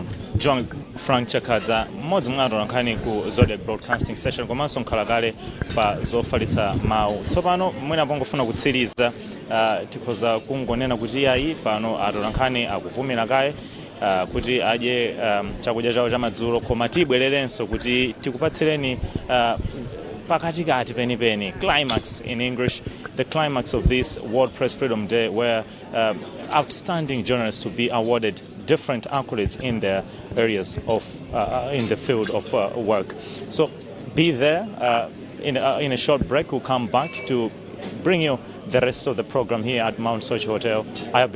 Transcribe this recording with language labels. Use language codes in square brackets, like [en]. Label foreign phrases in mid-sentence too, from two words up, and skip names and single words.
[ny] John Frank Chakadza, mmodzi mwa atolankhani ku Zodiac Broadcasting Station komanso nkhalakale pa zofalitsa mawu. Tsopano mwina pongofuna kutsiriza tikhoza kungonena kuti ayi pano atolankhani akupumira kaye kuti adye chakudya chawo chamadzulo, koma tibwererenso kuti tikupatsireni pakatikati penipeni, [en] climax in English, the climax of this World Press Freedom Day, where outstanding journalists to be awarded different accolades in their areas of in the field of work. So be there. In a short break, we'll come back to bring you the rest of the program here at Mount Sochi Hotel.